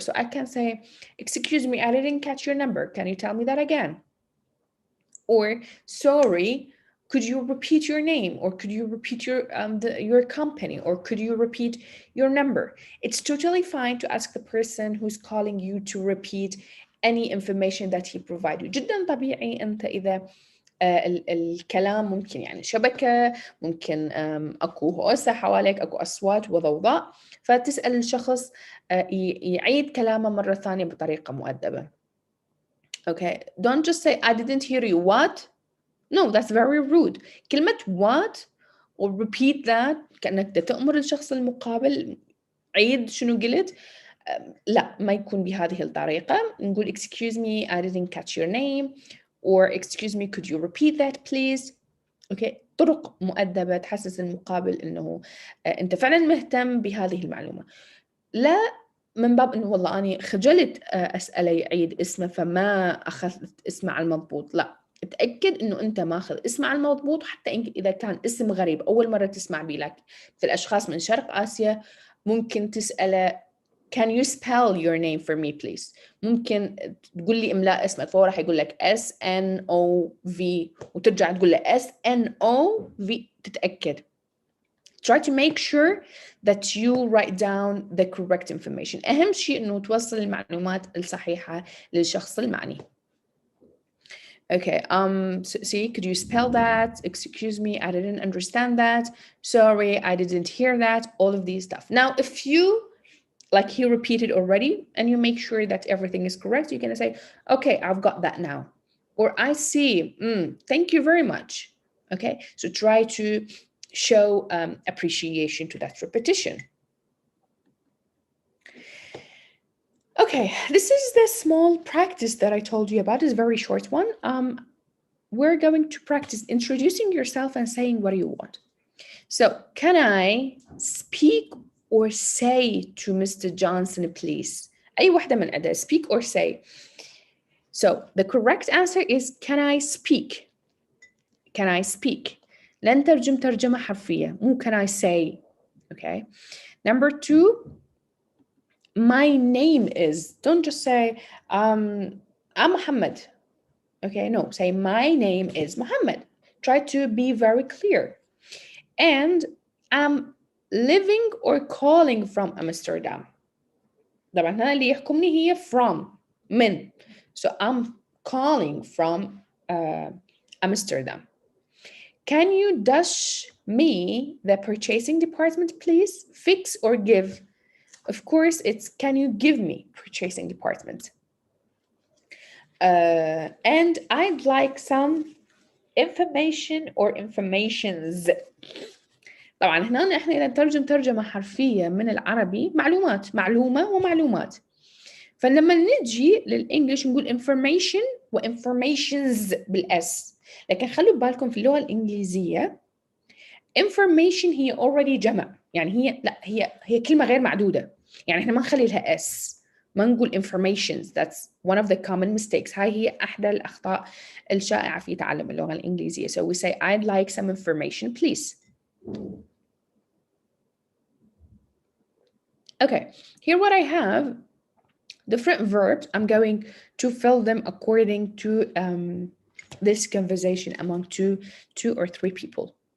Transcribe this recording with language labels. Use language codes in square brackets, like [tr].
[en] So I can say, excuse me, I didn't catch your number. Can you tell me that again? Or sorry, could you repeat your name, or could you repeat your company, or could you repeat your number? It's totally fine to ask the person who's calling you to repeat any information that he provided you. [ar] جدا طبيعي انت اذا الكلام ممكن يعني شبكة، ممكن اكو هوسة حواليك، اكو اصوات وضوضاء، فتسأل الشخص يعيد كلامه مرة ثانية بطريقة مؤدبة. [en] Okay, don't just say I didn't hear you. What? No, that's very rude. [ar] كلمة [en] what or repeat that [ar] كأنك تأمر الشخص المقابل عيد شنو قلت. لا، ما يكون بهذه الطريقة. نقول [en] excuse me, I didn't catch your name, or excuse me, could you repeat that please. [ar] Okay, طرق مؤدبة تحسس المقابل إنه أنت فعلا مهتم بهذه المعلومة. لا من باب إنه والله أنا خجلت أسأله يعيد اسمه فما أخذت اسمه على المضبوط. لا، اتأكد إنه أنت ماخذ اسمه على المضبوط، حتى إذا كان اسم غريب أول مرة تسمع به لك. مثل الأشخاص من شرق آسيا ممكن تسأله [en] can you spell your name for me please. [ar] ممكن تقول لي إملاء اسمه فهو راح يقول لك SNOV وترجع تقول له SNOV. تتأكد. [en] Try to make sure that you write down the correct information. [ar] أهم شيء إنه توصل المعلومات الصحيحة للشخص المعني. [en] Okay, see, could you spell that? Excuse me, I didn't understand that. Sorry, I didn't hear that. All of these stuff. Now, if you, like he repeated already, and you make sure that everything is correct, you're gonna say, okay, I've got that now. Or I see, thank you very much. Okay, so try to show appreciation to that repetition. Okay, this is the small practice that I told you about. It's a very short one. We're going to practice introducing yourself and saying what you want. So, can I speak or say to Mr. Johnson, please? [ar] أي واحدة من أداة [en] speak or say. So, the correct answer is can I speak? Can I speak? [ar] لن ترجم ترجمة حرفية. مو [en] can I say. Okay. Number 2, my name is. Don't just say I'm Muhammad. Okay, no, say my name is Muhammad. Try to be very clear. And I'm living or calling from Amsterdam. [ar] طبعا هنا اللي يحكمني هي from من. [en] So I'm calling from Amsterdam. Can you dash me the purchasing department, please? Fix or give? Of course, it's can you give me purchasing department? And I'd like some information or informations. [ar] طبعا هنا احنا إذا نترجم ترجمة حرفية من العربي معلومات، معلومة ومعلومات. فلما نجي للإنجليش نقول information و informations بالأس. لكن خلوا بالكم في اللغة الإنجليزية information هي already جمع، يعني هي كلمة غير معدودة، يعني احنا ما نخلي لها اس، ما نقول informations. [en] That's one of the common mistakes. [ar] هاي هي أحدى الأخطاء الشائعة في تعلم اللغة الإنجليزية. [en] So we say I'd like some information please. Okay, here what I have, different verbs. I'm going to fill them according to this conversation among two or three people.